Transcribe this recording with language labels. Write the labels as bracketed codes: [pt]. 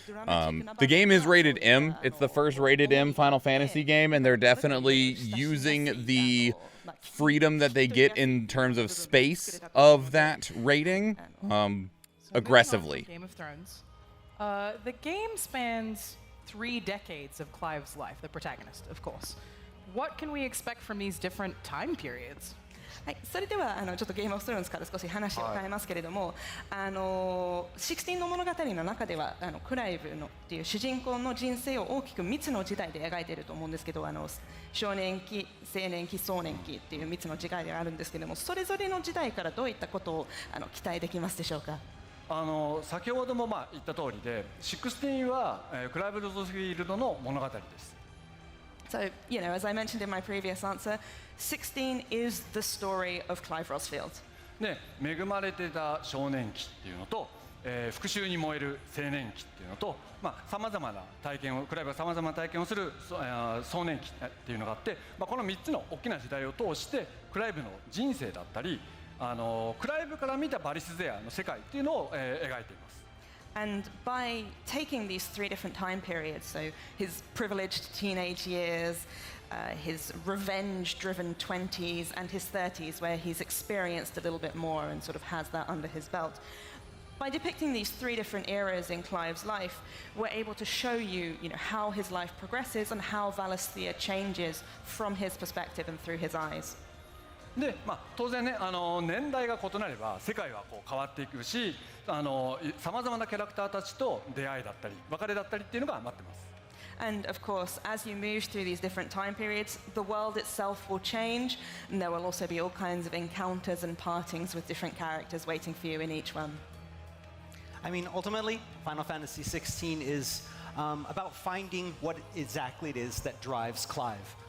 [en] The game is rated M. It's the first rated M Final Fantasy game, and they're definitely using the freedom that they get in terms of space of that rating aggressively. Game of Thrones. The game spans 3 decades of Clive's life, the protagonist, of course. What can we expect from these different time periods? [ja] はい、それではちょっとゲームオブスローンズから少し話を変えますけれども、16の物語の中ではクライブのっていう主人公の人生を大きく3つの時代で描いていると思うんですけど、少年期、青年期、壮年期っていう3つの時代があるんですけれども、それぞれの時代からどういったことを期待できますでしょうか。先ほども言った通りで、16はクライブ・ロズフィールドの物語です。 [en] So, as I mentioned in my previous answer, 16 is the story of Clive Rosfield. [ja] で、恵まれてた少年期っていうのと、復讐に燃える青年期っていうのと、さまざまな体験を、クライブがさまざまな体験をする壮年期っていうのがあって、この3つの大きな時代を通して、クライブの人生だったり、クライブから見たバリスゼアの世界っていうのを描いています。 [en] And by taking these 3 different time periods, so his privileged teenage years, his revenge-driven 20s, and his 30s, where he's experienced a little bit more and sort of has that under his belt. By depicting these 3 different eras in Clive's life, we're able to show you, how his life progresses and how Valisthea changes from his perspective and through his eyes. [ja] で、当然ね、年代が異なれば世界は変わっていくし、さまざまなキャラクターたちと出会いだったり別れだったりっていうのが待ってます。 [en] And of course, as you move through these different time periods, the world itself will change, and there will also be all kinds of encounters and partings with different characters waiting for you in each one. I mean, ultimately, Final Fantasy XVI is about finding what exactly it is that drives Clive.